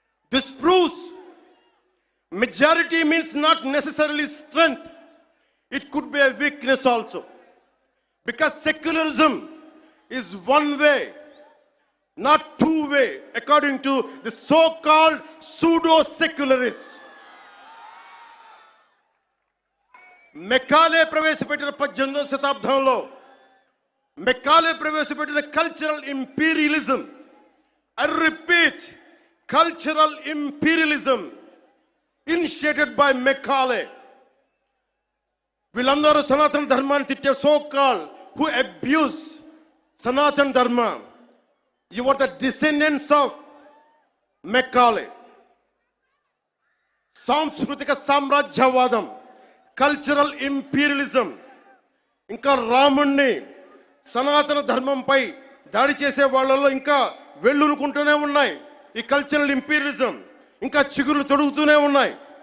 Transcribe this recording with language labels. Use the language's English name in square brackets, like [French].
[English] This proves majority means not necessarily strength. It could be a weakness also. Because secularism is one way, not two way, according to the so-called pseudo-secularists. [Telugu] Macaulay ప్రవేశపెట్టిన 18వ శతాబ్దంలో Macaulay ప్రవేశపెట్టిన cultural imperialism, [English] I repeat, cultural imperialism initiated by Macaulay. [Telugu] వీళ్ళందరూ సనాతన ధర్మాన్ని తిట్టే so call [English] who abuse [Telugu] సనాతన ధర్మ. [English] You are the descendants of Macaulay. [Telugu] సాంస్కృతిక సామ్రాజ్యవాదం, కల్చరల్ ఇంపీరియలిజం, ఇంకా రాముణ్ణి సనాతన ధర్మంపై దాడి చేసే వాళ్ళలో ఇంకా వెళ్ళునుకుంటూనే ఉన్నాయి. ఈ కల్చరల్ ఇంపీరియలిజం ఇంకా చిగురులు తొడుగుతూనే ఉన్నాయి.